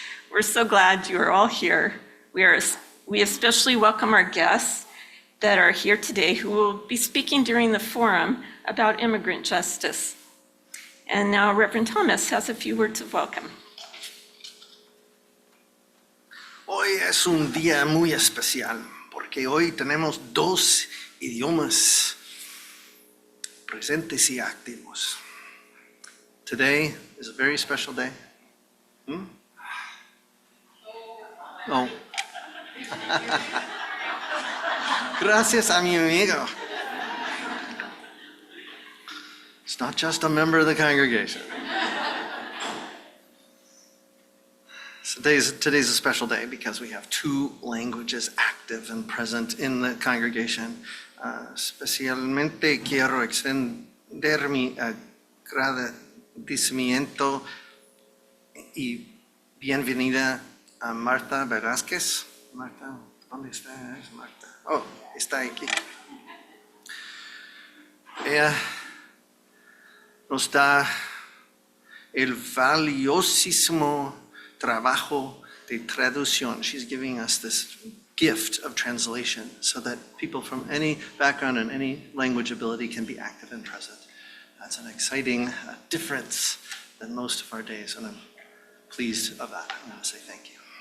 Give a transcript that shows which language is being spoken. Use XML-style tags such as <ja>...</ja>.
<en>We're so glad you are all here. We especially welcome our guests that are here today who will be speaking during the forum about immigrant justice. And now Reverend Thomas has a few words of welcome.</en> <es>Hoy es un día muy especial porque hoy tenemos dos idiomas presentes y activos.</es> <en>Today is a very special day. No.</en> <es>Gracias a mi amigo.</es> <en>It's not just a member of the congregation. So today's a special day because we have two languages active and present in the congregation.</en> <es>Especialmente quiero extender mi agradecimiento y bienvenida a Marta Velázquez. Marta, ¿dónde está? Es Marta. Oh, está aquí. Ella nos da el valiosísimo trabajo de traducción.</es> <en>She's giving us this gift of translation so that people from any background and any language ability can be active and present. That's an exciting difference than most of our days, and I'm pleased of that. I'm going to say thank you.</en>